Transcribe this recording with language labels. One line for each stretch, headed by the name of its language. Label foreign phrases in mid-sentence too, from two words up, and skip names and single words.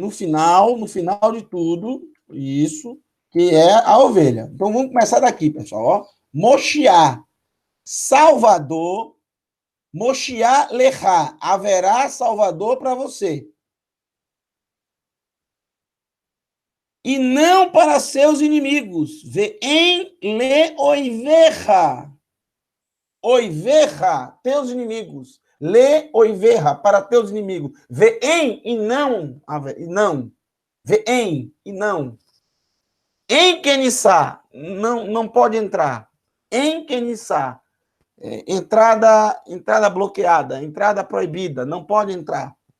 Portuguese: No final de tudo, isso, que é a ovelha. Então, vamos começar daqui, pessoal. Ó.
Hebrew: Moshiach, Salvador, מושיע לך,
Portuguese: haverá Salvador para você. E não para seus inimigos.
Hebrew: ואין לאויבך אויבך,
Portuguese: teus inimigos.
Hebrew: לאויבך,
Portuguese: para teus inimigos. Ve'em e não. Ve'em e não.
Hebrew: אין כניסה,
Portuguese: não pode entrar.
Hebrew: אין כניסה,
Portuguese: entrada bloqueada, entrada proibida, não pode entrar.